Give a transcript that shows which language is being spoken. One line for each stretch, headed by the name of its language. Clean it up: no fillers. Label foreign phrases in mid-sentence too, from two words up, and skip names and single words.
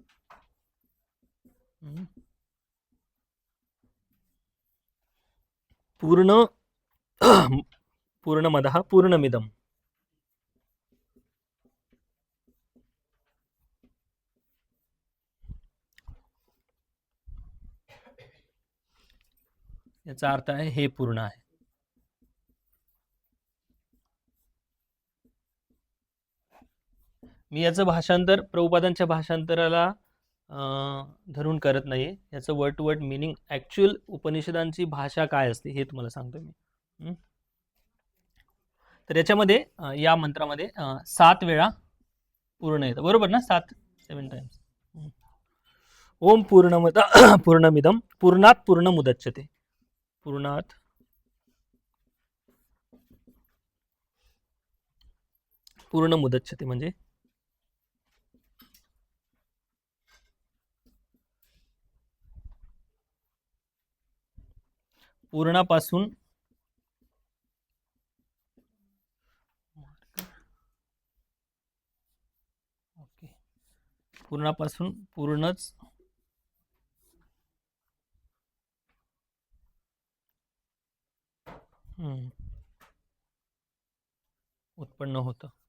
Sanskrit: पूर्ण पूर्णमदः पूर्णमिदं.
Marathi: याचा अर्थ आहे हे पूर्ण आहे. मी याचं भाषांतर प्रभुपादांच्या भाषांतराला धरून करत नाही. याचं
English: word to word meaning,
Marathi: ॲक्च्युअल उपनिषदांची भाषा काय असते हे तुम्हाला सांगतो मी. तर याच्यामध्ये या मंत्रामध्ये 7 वेळा पूर्ण येतं, बरोबर ना?
English: 7 टाइम्स.
Sanskrit: ओम पूर्णमदः पूर्णमिदं पूर्णात् पूर्णमुदच्यते. पूर्णात् पूर्णमुदच्यते म्हणजे
Marathi: पूर्णापासून पूर्णापासून पूर्णच उत्पन्न होतं.